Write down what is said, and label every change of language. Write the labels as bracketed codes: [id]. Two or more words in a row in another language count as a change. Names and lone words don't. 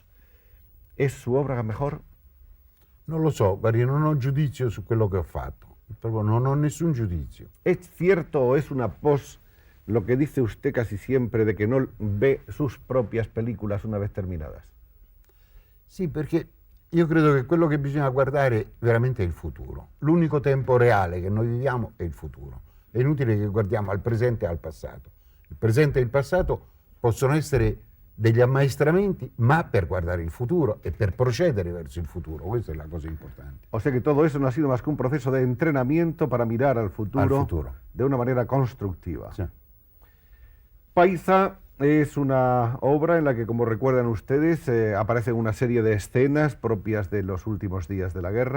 [es] ¿Es su obra mejor? [it] Non lo so, guardi, non ho giudizio su quello che ho fatto, proprio non ho nessun giudizio. [es] ¿Es cierto o es una pos lo que dice usted casi siempre de que no ve sus propias películas una vez terminadas? [it] Sì, perché io credo che quello che bisogna guardare veramente è il futuro. L'unico tempo reale che noi viviamo è il futuro. È inutile che guardiamo al presente e al passato. Il presente e il passato possono essere degli ammaestramenti, ma per guardare il futuro e per procedere verso il futuro. Questa è la cosa importante. [es] O sea que todo eso no ha sido más que un proceso de entrenamiento para mirar al futuro de una manera constructiva. [it] Sì. [es] Paisa es una obra en la que, como recuerdan ustedes, aparece una serie de escenas propias de los últimos días de la guerra.